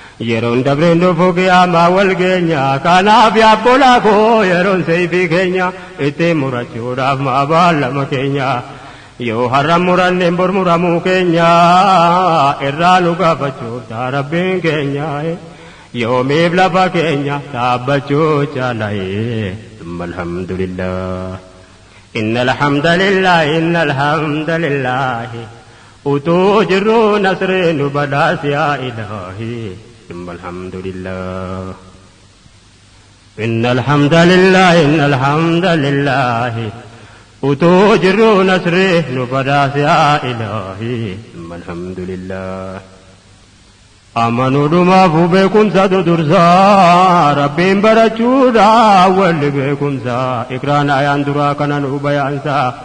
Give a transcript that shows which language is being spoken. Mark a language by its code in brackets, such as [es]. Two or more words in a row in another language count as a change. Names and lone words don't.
[om] Yeroon dabreen dhufu qiyaamaa wal geenya. Kanaaf yaa obbolaa koo yeroon seefii keenya. Itti murachuudhaaf maa baallama keenya. Yoo har'a muranneen bor muramuu keenya. Irraa nu gaafachuuf taa Rabbiin keenya. Yoomiif lafa keenya dhaabbachuu jaalaye. [ar] ثم الحمد لله. إن الحمد لله، إن الحمد لله. [om] Utuu jirru nasree nu badhaas yaa Ilaahi. [ar] ثم الحمد لله. إن الحمد لله، إن الحمد لله. [om] Utuu jirru nasree nu badhaas yaa Ilaahi. [ar] ثم الحمد لله. [om] Amanuudhumaaf beekumsa dudursaa. Rabbiin barachuudha walli beekumsa. Ikraan ayaan duraa kana nu bayaansa.